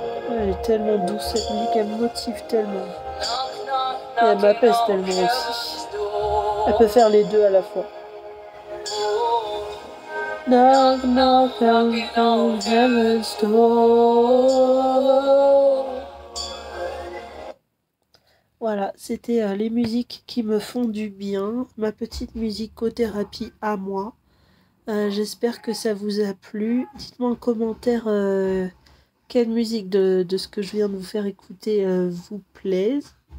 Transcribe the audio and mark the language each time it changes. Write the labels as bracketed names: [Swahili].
[French] Elle est tellement douce, cette musique, elle me motive tellement. Et elle m'apaise tellement aussi. Elle peut faire les deux à la fois. [English] Knock, knock on heaven's door. [French] Voilà, c'était les musiques qui me font du bien, ma petite musicothérapie à moi. J'espère que ça vous a plu. Dites-moi en commentaire quelle musique de ce que je viens de vous faire écouter vous plaise.